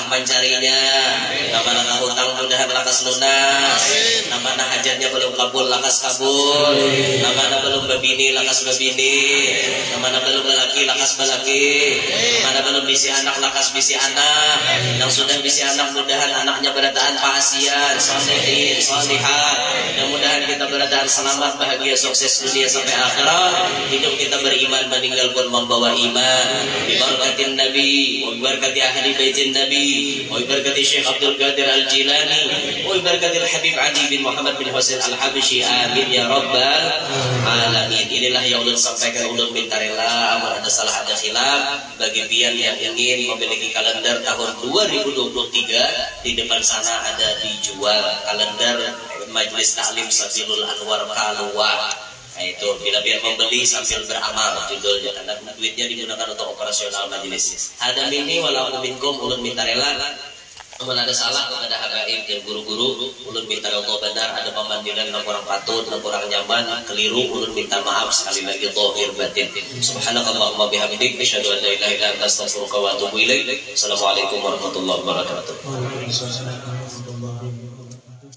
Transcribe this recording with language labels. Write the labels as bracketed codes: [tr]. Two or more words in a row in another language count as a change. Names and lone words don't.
[bjn] mencarinya nama hutang mudahan lakas lunas nama hajatnya belum kabul lakas kabul nama belum bebini lakas bebini nama belum lelaki lakas lelaki nama belum bisi anak lakas bisi anak yang sudah bisi anak mudahan anaknya berataan pasian salihin salihat mudah-mudahan kita berataan selamat bahagia sukses dunia sampai akhirat hidup kita beriman meninggal pun membawa iman diberkatin Nabi diberkati ahli baitin Nabi diberkati Syekh Abdul Qadir Al-Jilani diberkati Habib Ali bin Muhammad bin Husain Al-Habsyi [ar] آمين يا رب العالمين. [bjn] Inilah yang ulun sampaikan ulun minta rela amal ada salah ada khilaf bagi pian yang ingin memiliki kalender tahun 2023 di depan sana ada dijual kalender Majelis Taklim Sabilul Anwar Kalua. [id] Nah, itu bila biar membeli sambil beramal judulnya karena duitnya digunakan untuk operasional majelis. [bjn] Ada mini walau minkum ulun minta rela namun ada salah ada habaib dan guru-guru ulun minta rela benar ada pemandilan yang kurang patut yang kurang nyaman keliru ulun minta maaf sekali lagi zahir batin. [ar] سبحانك اللهم بحمدك أشهد أن لا إله إلا أنت أستغفرك وأتوب إليك. السلام عليكم ورحمة الله وبركاته.